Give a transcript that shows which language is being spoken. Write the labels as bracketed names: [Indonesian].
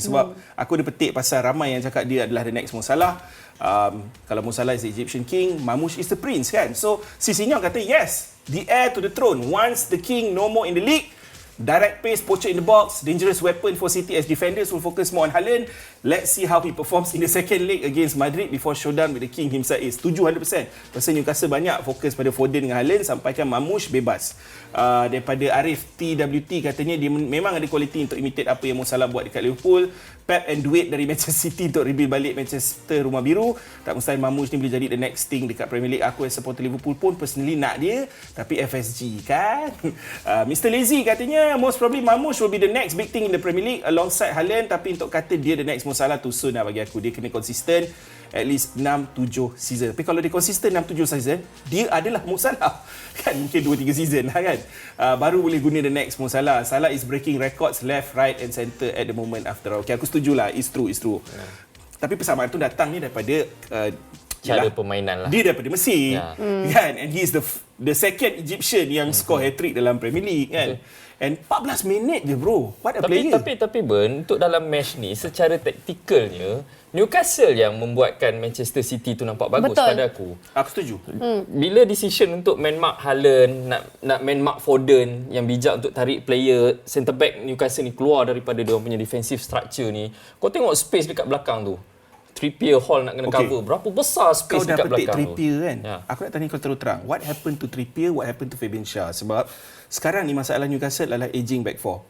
[Malay] Sebab aku ada petik pasal ramai yang cakap dia adalah [English] the next Mo Salah. Kalau Mo Salah is the Egyptian king, Marmoush is the prince kan. So, [Malay] si Sinyong kata [English] yes, the heir to the throne. Once the king no more in the league, direct pace, poacher in the box, dangerous weapon for City as defenders will focus more on Haaland. Let's see how he performs in the second leg against Madrid before showdown with the king himself. [Malay] Setuju 100%. Pasal Newcastle banyak fokus pada Foden dengan Haaland, sampaikan Marmoush bebas. Daripada Arif TWT katanya dia memang ada kualiti untuk imitate apa yang Mo Salah buat dekat Liverpool. Pep and duit dari Manchester City untuk rebuild balik Manchester rumah biru. Tak mustahil Marmoush ni boleh jadi [English] the next thing [Malay] dekat Premier League. Aku [English] as supporter Liverpool [Malay] pun personally nak dia, tapi FSG kan. Mr. [English] Lazy katanya most probably Marmoush will be the next big thing in the Premier League alongside Haaland, [Malay] tapi untuk kata dia [English] the next Mo Salah too soon [Malay] lah bagi aku. Dia kena konsisten [English] at least [Malay] 6-7 season. Tapi kalau dia konsisten 6-7 season, dia adalah Mo Salah. Kan mungkin 2-3 season lah kan. Baru boleh guna [English] the next Mo Salah. Salah is breaking records left, right and center at the moment after all. [Malay] Okay, aku setujulah. [English] It's true. [Malay] Tapi persamaan tu datang ni daripada cara permainan lah. Dia daripada Mesir. Kan? [English] And he is the second Egyptian yang score hat-trick dalam Premier League kan. And 14 [Malay] minit je bro. [English] What a player. [Malay] Tapi Ben, untuk dalam match ni secara taktikalnya Newcastle yang membuatkan Manchester City tu nampak bagus. Betul. Pada aku. Aku setuju. Bila decision untuk man mark Haaland, nak man mark Foden yang bijak untuk tarik player centre back Newcastle ni keluar daripada dia punya [English] defensive structure [Malay] ni. Kau tengok space dekat belakang tu. Trippier, Hall nak kena cover. Berapa besar space dekat belakang tu. Kau dah petik Trippier kan? Aku nak tanya kau terus terang. [English] What happened to Trippier? What happened to Fabian Schär? [Malay] Sebab sekarang ni masalah Newcastle adalah aging back four.